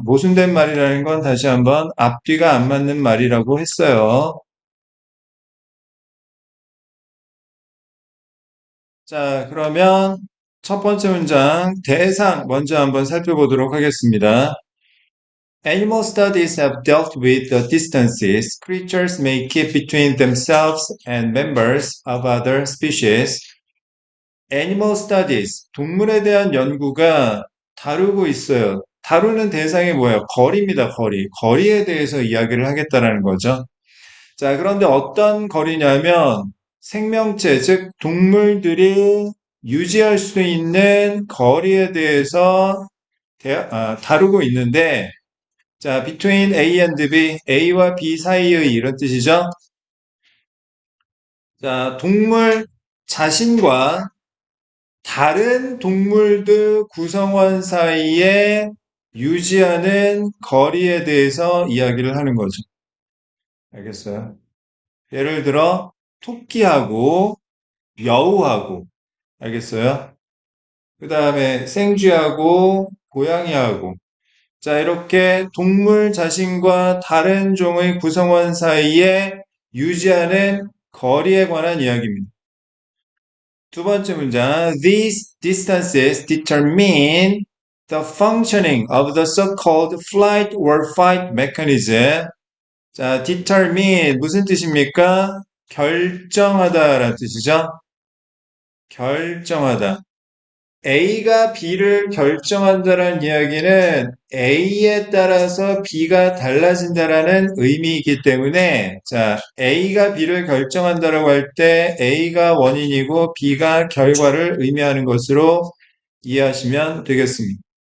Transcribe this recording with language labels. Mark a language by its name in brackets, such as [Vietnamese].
[Korean] 모순된 말이라는 건 다시 한번 앞뒤가 안 맞는 말이라고 했어요. 자, 그러면 첫 번째 문장 대상 먼저 한번 살펴보도록 하겠습니다. [English] Animal studies have dealt with the distances creatures may keep between themselves and members of other species. Animal studies, [Korean] 동물에 대한 연구가 다루고 있어요. 다루는 대상이 뭐예요? 거리입니다, 거리. 거리에 대해서 이야기를 하겠다라는 거죠. 자, 그런데 어떤 거리냐면 생명체, 즉 동물들이 유지할 수 있는 거리에 대해서 다루고 있는데, 자, [English] between A and B, [Korean] A와 B 사이의 이런 뜻이죠. 자, 동물 자신과 다른 동물들 구성원 사이에 유지하는 거리에 대해서 이야기를 하는 거죠. 알겠어요? 예를 들어, 토끼하고 여우하고, 알겠어요? 그 다음에 생쥐하고 고양이하고, 자, 이렇게 동물 자신과 다른 종의 구성원 사이에 유지하는 거리에 관한 이야기입니다. 두 번째 문장. [English] These distances determine the functioning of the so-called flight or fight mechanism. [Korean] 자, determine 무슨 뜻입니까? 결정하다라는 뜻이죠. 결정하다. A가 B를 결정한다는 이야기는 A에 따라서 B가 달라진다라는 의미이기 때문에 자, A가 B를 결정한다라고 할 때 A가 원인이고 B가 결과를 의미하는 것으로 이해하시면 되겠습니다.